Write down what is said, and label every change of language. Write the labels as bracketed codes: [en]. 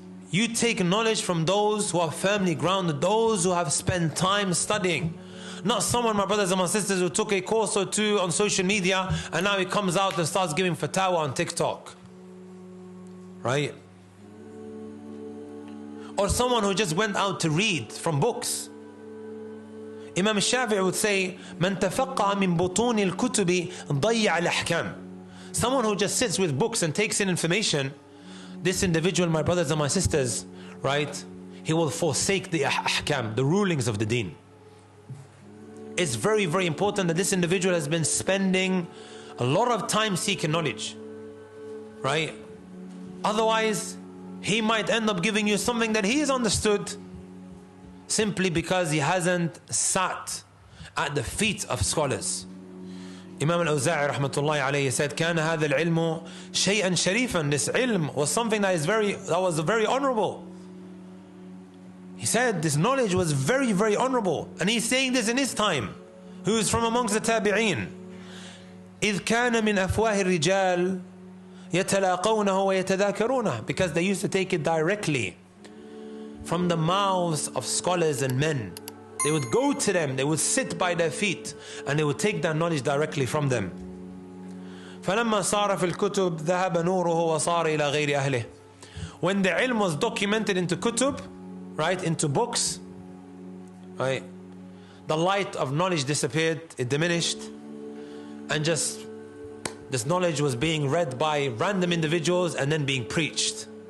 [en] You take knowledge from those who are firmly grounded, those who have spent time studying. Not someone, my brothers and my sisters, who took a course or two on social media and now he comes out and starts giving fatwa on TikTok. Right? Or someone who just went out to read from books. Imam Shafi'i would say, [ar] من تفقه من بطون الكتب ضيع الأحكام. [en] Someone who just sits with books and takes in information, this individual, my brothers and my sisters, right, he will forsake the ahkam, the rulings of the deen. It's very, very important that this individual has been spending a lot of time seeking knowledge, right? Otherwise, he might end up giving you something that he has understood simply because he hasn't sat at the feet of scholars. Imam al-Awza'i rahmatullahi alayhi said, [ar] كان هذا العلم شيئا شريفا. [en] This ilm was something that was very honorable. He said this knowledge was very, very honorable. And he's saying this in his time, who is from amongst the tabi'een. [ar] إذ كان من أفواه الرجال يتلاقونه ويتذاكرونه. [en] Because they used to take it directly from the mouths of scholars and men. They would go to them, they would sit by their feet, and they would take that knowledge directly from them. [ar] فلما صار في الكتب ذهب نوره وصار إلى غير أهله. [en] When the ilm was documented into kutub, right, into books, right, the light of knowledge disappeared, it diminished, and just this knowledge was being read by random individuals and then being preached.